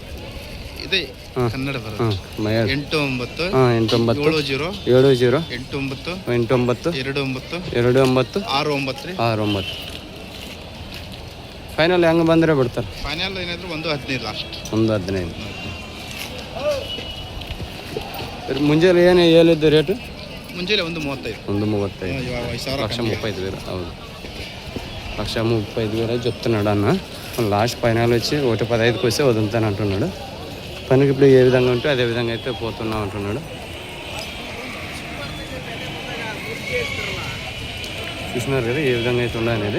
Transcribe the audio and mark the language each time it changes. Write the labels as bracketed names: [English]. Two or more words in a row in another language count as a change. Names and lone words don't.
[Kannada] ಇದೆ ಕನ್ನಡ ಬರೋದು. 89 70 89 69 ಫೈನಲ್ ಹೆಂಗೆ ಬಂದರೆ ಬಿಡ್ತಾರೆ? ಫೈನಲ್ ಏನಾದರೂ 1.15 ಲಾಸ್ಟ್. 1.15. ಮುಂಜಾನೆ ಏನು ಹೇಳಿದ್ದು ರೇಟು? ಮುಂಜಾನೆ 1.35. 1.35. [Telugu] అవును. 1.35,000 చెప్తున్నాడు అన్న. లాస్ట్ ఫైనల్ వచ్చి 1.15కి వస్తే వదులుతాను అంటున్నాడు. పనికి ఇప్పుడు ఏ విధంగా ఉంటే అదే విధంగా అయితే పోతున్నాం అంటున్నాడు. చూస్తున్నారు కదా ఏ విధంగా అయితే ఉండనేది.